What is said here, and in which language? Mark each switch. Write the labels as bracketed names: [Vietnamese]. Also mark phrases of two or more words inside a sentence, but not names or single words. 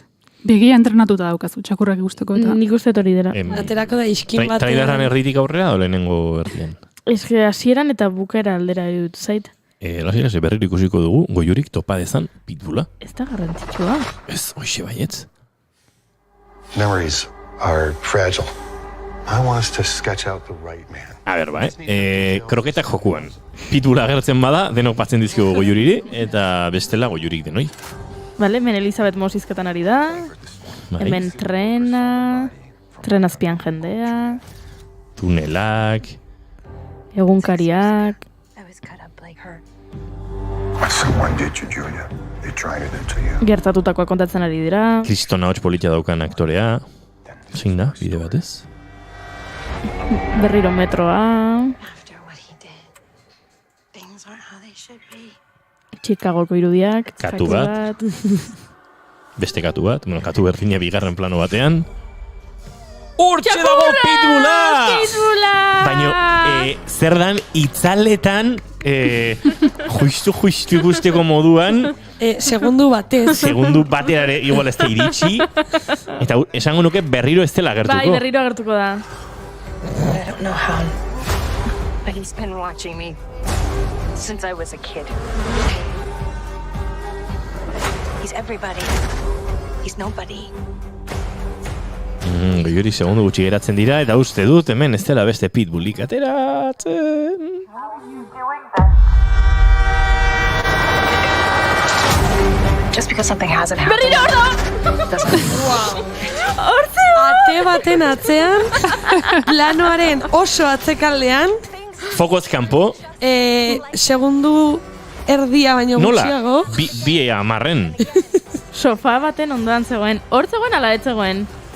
[Basque] Begia entrenatuta daukazu, txakurrak ikusteko eta... Nik uste hori dela. Aterako da iskin bat. Traileran erditik aurrera, o lehenengo erdian? Ez que hasieran eta bukaera aldera dut zait. Lasira, berriro ikusiko dugu, goiurik topa dezan pitbulla. Ez da garrantzitsua. Ez, hoxe baietz. [English] Memories are fragile. I want us to sketch out the right man. [Basque] A ber, kroketak jokuan. Pitbulla agertzen bada, denok batzen dizkigu goiuriri, eta bestela goiurik denoi. Bale, hemen Elizabeth Moss izketan ari da. Hemen trenazpian jendea. Tunelak. Egunkariak. [English] What someone did to Julia, they tried it into you. [Basque] Gertatutakoa kontatzen ari dira. Kriston ahots politia daukan aktorea. Zein da, bide batez? Berriro metroa. Chicagoko irudiak. Katu bat. Beste katu bat. Katu berdina bigarren plano batean. Hortxe dago pitbulla! Baina, zer dan, itzaletan, justu ikusteko moduan... Segundu batez. Segundu batera igual ez da iritsi. Eta esango nuke berriro ez dela agertuko. Bai, berriro agertuko da. [English] I don't know how, but he's been watching me since I was a kid. He's everybody. He's nobody. [Basque] Goiuri segundu gutxi geratzen dira, eta uste dut hemen ez dela beste pitbullik ateratzen. [English] Just because something hasn't happened. [Basque] Berriro ordo! Ate baten atzean, planoaren oso atzekaldean. Fokoz kanpo. Segundu erdia baino gutxiago. Nola? Bi amarren. Sofa baten ondoan zegoen. Hor zegoen ala ez zegoen?